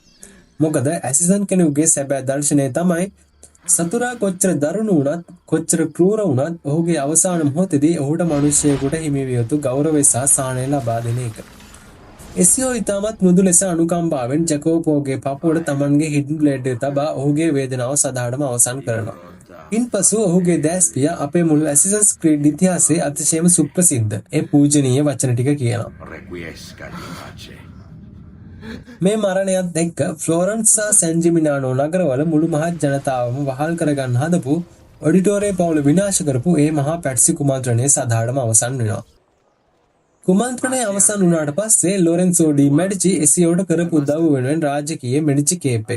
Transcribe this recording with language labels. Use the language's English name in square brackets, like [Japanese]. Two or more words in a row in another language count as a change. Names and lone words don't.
[Sinhala] මොකද ඇසිසන් කෙනෙකුගේ සැබෑ දර්ශනය තමයි සතුරා කොච්චර දරුණු වුණත් කොච්චර ක්‍රූර වුණත් ඔහුගේ අවසාන මොහොතේදී ඔහුට මිනිසෙකුට හිමි විය යුතු ගෞරවය සහ සාහනය ලබා දෙන එක. එසියෝ ඉතාමත් මෘදු ලෙස අනුකම්පාවෙන් ජැකෝපෝගේ පපුවට තමන්ගේ [English] hidden blade [Sinhala] එක තබා ඔහුගේ වේදනාව සදාටම අවසන් කරනවා. ඉන්පසු ඔහුගේ දැස්පිය අපේ මුළු ඇසිසන්ස් ක්‍රීඩ් ඉතිහාසයේ අතිශයම සුප්‍රසිද්ධ ඒ පූජනීය වචන ටික කියනවා. [Latin] Requiescat in pace. [Sinhala] මේ මරණයත් එක්ක ෆ්ලෝරන්ස් සහ සැන් ජිමිනානෝ නගරවල මුළු මහත් ජනතාවම වහල් කරගන්න හදපු ඔඩිටෝරිය පවුල විනාශ කරපු ඒ මහා පැට්සි කුමන්ත්‍රණය සදාටම අවසන් වෙනවා. කුමන්ත්‍රණය අවසන් වුණාට පස්සේ ලොරෙන්සෝ ඩි මෙඩිචි එසියෝට කරපු උදව්ව වෙනුවෙන් රාජකීය මෙඩිචි කේප් එක.